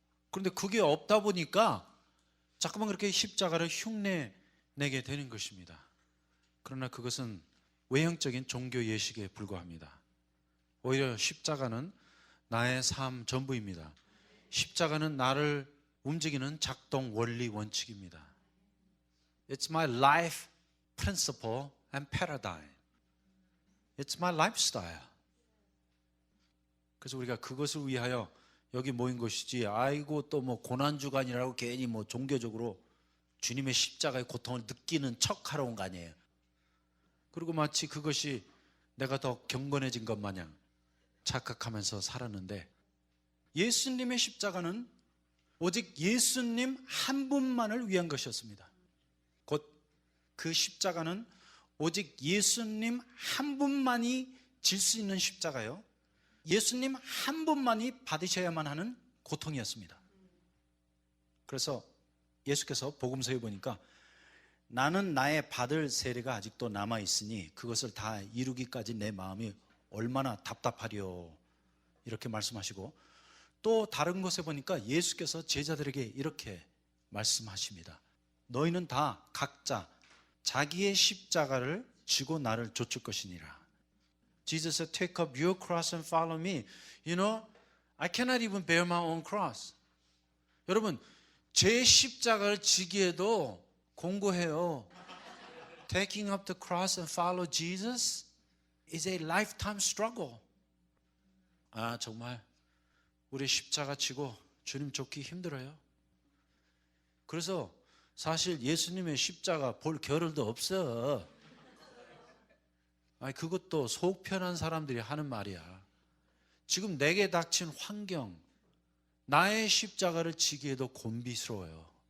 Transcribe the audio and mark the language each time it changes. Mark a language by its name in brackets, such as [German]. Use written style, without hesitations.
[Korean] 그런데 그게 없다 보니까 자꾸만 그렇게 십자가를 흉내내게 되는 것입니다. 그러나 그것은 외형적인 종교 예식에 불과합니다. 오히려 십자가는 나의 삶 전부입니다. 십자가는 나를 움직이는 작동 원리 원칙입니다. [English] It's my life principle and paradigm. It's my lifestyle. [Korean] 그래서 우리가 그것을 위하여 여기 모인 것이지, 아이고 또 고난주간이라고 괜히 종교적으로 주님의 십자가의 고통을 느끼는 척하러 온 거 아니에요. 그리고 마치 그것이 내가 더 경건해진 것 마냥 착각하면서 살았는데, 예수님의 십자가는 오직 예수님 한 분만을 위한 것이었습니다. 곧 그 십자가는 오직 예수님 한 분만이 질 수 있는 십자가요, 예수님 한 분만이 받으셔야만 하는 고통이었습니다. 그래서 예수께서 복음서에 보니까 나는 나의 받을 세례가 아직도 남아있으니 그것을 다 이루기까지 내 마음이 얼마나 답답하리요, 이렇게 말씀하시고, 또 다른 곳에 보니까 예수께서 제자들에게 이렇게 말씀하십니다. 너희는 다 각자 자기의 십자가를 지고 나를 좇을 것이니라. [English] Jesus said, take up your cross and follow me. You know, I cannot even bear my own cross. [Korean] 여러분, 제 십자가를 지기에도 공고해요. [English] Taking up the cross and follow Jesus is a lifetime struggle. [Korean] 아, 정말 우리 십자가 지고 주님 쫓기 힘들어요. 그래서 사실 예수님의 십자가 볼 겨를도 없어. 아니, 그것도 속 편한 사람들이 하는 말이야. 지금 내게 닥친 환경, 나의 십자가를 지기에도 곤비스러워요.